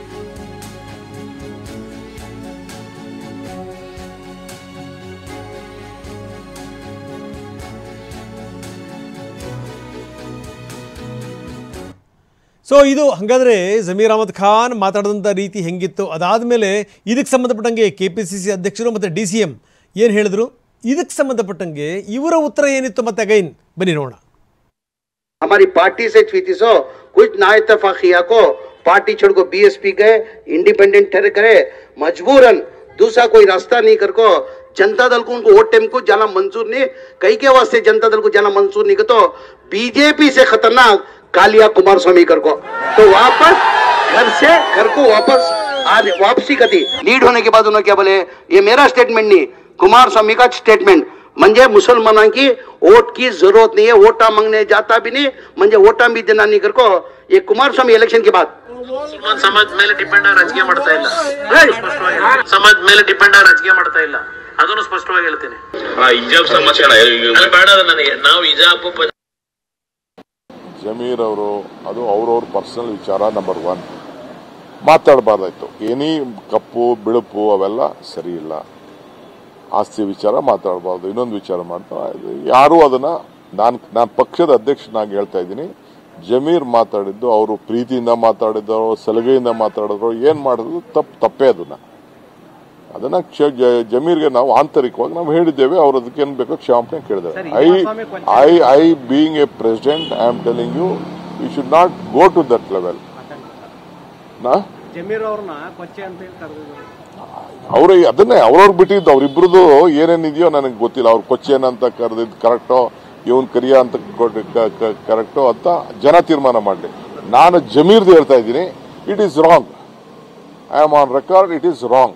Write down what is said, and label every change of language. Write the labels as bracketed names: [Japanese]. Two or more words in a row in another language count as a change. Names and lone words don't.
[Kannada] ಸೊ ಇದು ಹಾಗಾದರೆ ಜಮೀರ್ ಅಹಮದ್ ಖಾನ್ ಮಾತಾಡಿದಂಥ ರೀತಿ ಹೆಂಗಿತ್ತು, ಅದಾದಮೇಲೆ ಇದಕ್ಕೆ ಸಂಬಂಧಪಟ್ಟಂಗೆ KPCC ಅಧ್ಯಕ್ಷರು ಮತ್ತು DCM ಏನು ಹೇಳಿದ್ರು, ಇದಕ್ಕೆ ಸಂಬಂಧಪಟ್ಟಂಗೆ ಇವರ ಉತ್ತರ ಏನಿತ್ತು ಮತ್ತೆ ಅಗೈನ್ ಬನ್ನಿ ನೋಡೋಣ. [Hindi] हमारी पार्टी से हुई सो कुछ नाइतफाकिया को पार्टी छोड़ को BSP गए, इंडिपेंडेंट ठहरे करे, मजबूरन दूसरा कोई रास्ता नहीं कर को जनता दल को उनको वोट टाइम को जाना मंजूर नहीं, कई के वास्ते जनता दल को जाना मंजूर नहीं तो बीजेपी से खतरनाक कालिया कुमारस्वामी कर को तो वापस घर को वापसी कती लीड होने के बाद उन्होंने क्या बोले, ये मेरा स्टेटमेंट नहीं कुमारस्वामी का स्टेटमेंट, म्हणजे मुसलमानों की वोट की जरूरत नहीं है, वोटा मांगने जाता भी नहीं, म्हणजे वोटा भी देना नहीं कर को ये कुमारस्वामी इलेक्शन के बाद [Kannada] समाज ಮೇಲೆ ಡಿಪೆಂಡ್ ಆಗಿ ರಾಜಕೀಯ ಮಾಡ್ತಾ ಇಲ್ಲ, ಸಮಾಜ ಮೇಲೆ ಡಿಪೆಂಡ್ ಆಗಿ ರಾಜಕೀಯ ಮಾಡ್ತಾ ಇಲ್ಲ, ಅದನ್ನು ಸ್ಪಷ್ಟವಾಗಿ ಹೇಳ್ತೀನಿ. ಹಿಜಾಬ್ ಸಮಸ್ಯೆ ಬೇಡ ನನಗೆ, ನಾವು ಹಿಜಾಬ್ ಜಮೀರ್ ಅವರು ಅದು ಅವ್ರವ್ರ ಪರ್ಸನಲ್ ವಿಚಾರ. ನಂಬರ್ 1 ಮಾತಾಡಬಾರ್ದಾಯ್ತು. ಏನಿ ಕಪ್ಪು ಬಿಳುಪು ಅವೆಲ್ಲ ಸರಿ ಇಲ್ಲ. ಆಸ್ತಿ ವಿಚಾರ ಮಾತಾಡಬಾರ್ದು, ಇನ್ನೊಂದು ವಿಚಾರ ಮಾಡ್ತಾ ಯಾರು ಅದನ್ನ ನಾನು ಪಕ್ಷದ ಅಧ್ಯಕ್ಷನಾಗಿ ಹೇಳ್ತಾ ಇದ್ದೀನಿ. ಜಮೀರ್ ಮಾತಾಡಿದ್ದು ಅವರು ಪ್ರೀತಿಯಿಂದ ಮಾತಾಡಿದ್ರು, ಸಲಹೆಯಿಂದ ಮಾತಾಡಿದ್ರು, ಏನ್ ಮಾಡಿದ್ರು ತಪ್ಪೇ. ಅದನ್ನ ಜಮೀರ್ಗೆ ನಾವು ಆಂತರಿಕವಾಗಿ ನಾವು ಹೇಳಿದ್ದೇವೆ. ಅವ್ರು ಅದಕ್ಕೆ ಏನ್ ಬೇಕೋ ಕ್ಷಮಾಪಣೆ ಕೇಳಿದ್ದಾರೆ. [English] I being a president I am telling you should not go to that level. [Kannada] ಅವ್ರು ಅದನ್ನೇ ಅವ್ರವ್ರು ಬಿಟ್ಟಿದ್ದು, ಅವ್ರಿಬ್ರದ್ದು ಏನೇನಿದೆಯೋ ನನಗೆ ಗೊತ್ತಿಲ್ಲ. ಅವ್ರು ಕೊಚ್ಚೇನ್ ಅಂತ ಕರೆದಿದ್ದು ಕರೆಕ್ಟೋ, ಇವನ್ ಕರಿಯಾ ಅಂತ ಕರೆಕ್ಟೋ ಅಂತ ಜನ ತೀರ್ಮಾನ ಮಾಡಲಿ. ನಾನು ಜಮೀರ್ದು ಹೇಳ್ತಾ ಇದ್ದೀನಿ, [English] It is wrong. I am on record, it is wrong.